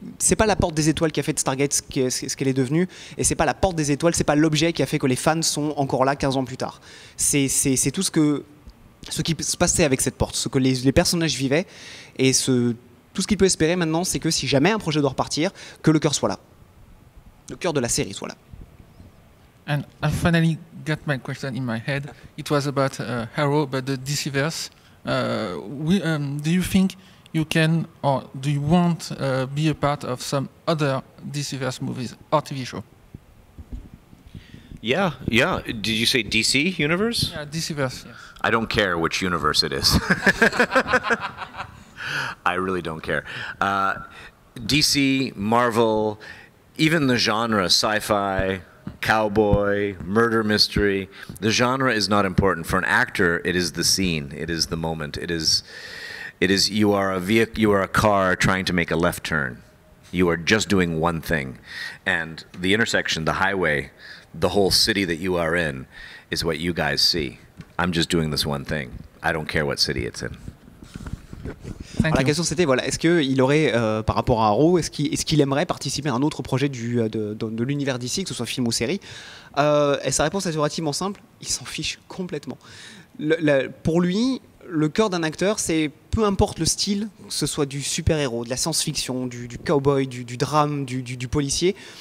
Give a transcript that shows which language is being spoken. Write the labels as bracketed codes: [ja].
[fr] C'est pas la porte des étoiles qui a fait de Stargate ce qu'elle est devenue, et c'est pas la porte des étoiles, c'est pas l'objet qui a fait que les fans sont encore là 15 ans plus tard. C'est tout ce qui se passait avec cette porte, ce que les personnages vivaient, et tout ce qu'il peut espérer maintenant, c'est que si jamais un projet doit repartir, que le cœur soit là. Le cœur de la série soit là. [en] And I finally got my question in my head. It was about Arrow, but the DCverse. Do you think you can, or do you want be a part of some other DCverse movies or TV show? Yeah. Did you say DC universe? Yeah, DCverse, yes. I don't care which universe it is. I really don't care. DC, Marvel, even the genre, sci-fi, cowboy, murder mystery. The genre is not important. For an actor, it is the scene. It is the moment. It is you are a car trying to make a left turn. You are just doing one thing. And the intersection, the highway, the whole city that you are in is what you guys see. I'm just doing this one thing. I don't care what city it's in. [fr] Alors, la question c'était est-ce qu'il aurait par rapport à Arrow, est-ce qu'il aimerait participer à un autre projet de l'univers d'ici, que ce soit film ou série, et sa réponse est relativement simple, il s'en fiche complètement. Pour lui, le cœur d'un acteur, c'est peu importe le style, que ce soit du super-héros, de la science-fiction, du cowboy, du drame, du policier.